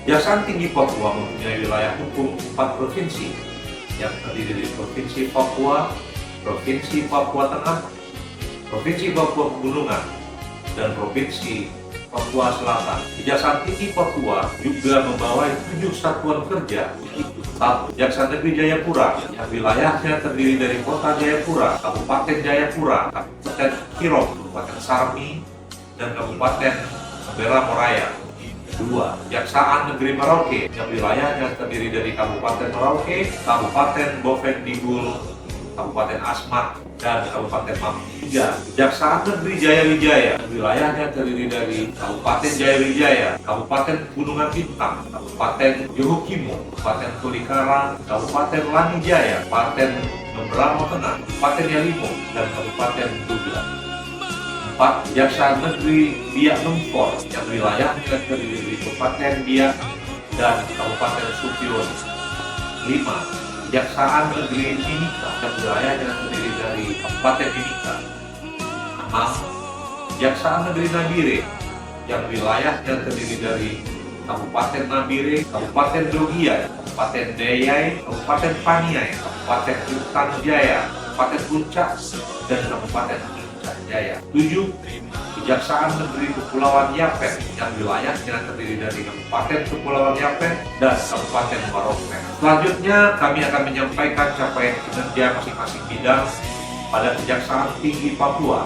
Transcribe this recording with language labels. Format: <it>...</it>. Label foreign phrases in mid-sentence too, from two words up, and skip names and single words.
<id>Kejaksaan Tinggi Papua mempunyai wilayah hukum 4 provinsi yang terdiri dari Provinsi Papua, Provinsi Papua Tengah, Provinsi Papua Pegunungan, dan Provinsi Papua Selatan. Kejaksaan Tinggi Papua juga membawa 7 satuan kerja, yaitu 1. Kejaksaan Negeri Jayapura, yang wilayahnya terdiri dari Kota Jayapura, Kabupaten Jayapura, Kabupaten Kirong, Kabupaten Sarmi, dan Kabupaten Sembera Moraya. 2. Kejaksaan Negeri Merauke, yang wilayahnya terdiri dari Kabupaten Merauke, Kabupaten Bovendigul, Kabupaten Asmat, dan Kabupaten Mampi. 3. Kejaksaan Negeri Jayawijaya, wilayahnya terdiri dari Kabupaten Jayawijaya, Kabupaten Gunungan Bintang, Kabupaten Yohukimo, Kabupaten Tolikara, Kabupaten Lanijaya, Kabupaten Membramo Tengah, Kabupaten Yalimo, dan Kabupaten Duga. 4. Kejaksaan Negeri Biak Numfor, yang wilayahnya terdiri dari Kabupaten Biak dan Kabupaten Supion. 5. Kejaksaan Negeri Mimika, yang wilayahnya terdiri dari Kabupaten Mimika. 6. Kejaksaan Negeri Nabire, yang wilayahnya terdiri dari Kabupaten Nabire, Kabupaten Dogiai, Kabupaten Deyai, Kabupaten Paniai, Kabupaten Intan Jaya, Kabupaten Puncak, dan Kabupaten Puncak Jaya. 7. Kejaksaan Negeri Kepulauan Yapen, yang wilayahnya terdiri dari Kabupaten Kepulauan Yapen dan Kabupaten Maroke. Selanjutnya, kami akan menyampaikan capaian kinerja masing-masing bidang pada Kejaksaan Tinggi Papua.</id>